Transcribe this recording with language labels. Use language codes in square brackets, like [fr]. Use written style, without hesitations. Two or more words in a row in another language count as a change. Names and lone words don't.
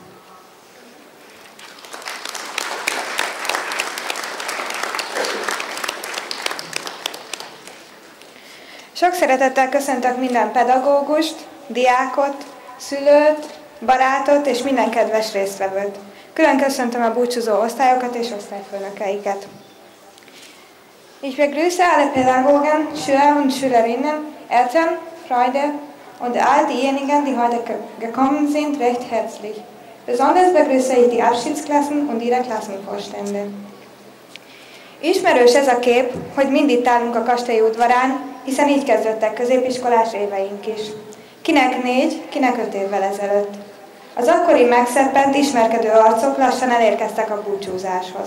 [hu] Sok szeretettel köszöntök minden pedagógust, diákot, szülőt, barátot és minden kedves résztvevőt. Külön köszöntöm a búcsúzó osztályokat és osztályfőnökeiket. [de] Ich begrüße alle Pädagogen, Schüler und Schülerinnen, Eltern, Freunde und all diejenigen, die heute gekommen sind, recht herzlich. Besonders begrüße ich die Abschiedsklassen und ihre Klassenvorstände. [hu] Ismerős ez a kép, hogy mind itt állunk a kastély udvarán, hiszen így kezdődtek középiskolás éveink is. Kinek 4, kinek 5 évvel ezelőtt. Az akkori megszeppent, ismerkedő arcok lassan elérkeztek a búcsúzáshoz.